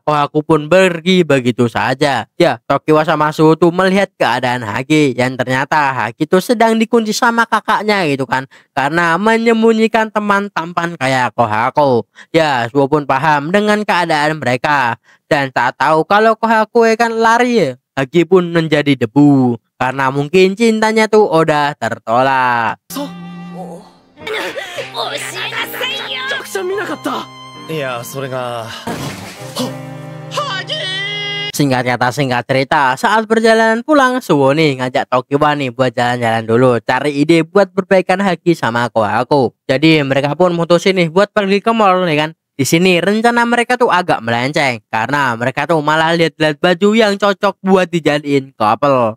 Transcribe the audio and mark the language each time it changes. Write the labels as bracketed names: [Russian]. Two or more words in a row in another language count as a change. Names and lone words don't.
[Indonesian] Kohaku pun pergi begitu saja. Ya, Tokiwa sama Suho tuh melihat keadaan Hagi yang ternyata Hagi tuh sedang dikunci sama kakaknya gitu kan. Karena menyembunyikan teman tampan kayak Kohaku. Ya, Suho pun paham dengan keadaan mereka dan tak tahu kalau Kohaku kan lari ya. Hagi pun menjadi debu karena mungkin cintanya tuh udah tertolak. [Japanese] めちゃくちゃ見なかった。いや、それが。 [Indonesian] Singkat kata singkat cerita, saat perjalanan pulang, Suho nih ngajak Tokiwa nih buat jalan-jalan dulu, cari ide buat perbaikan Hagi sama Kohaku. Jadi mereka pun mutusin nih buat pergi ke mall nih kan. Di sini rencana mereka tuh agak melenceng karena mereka tuh malah lihat-lihat baju yang cocok buat dijadiin couple.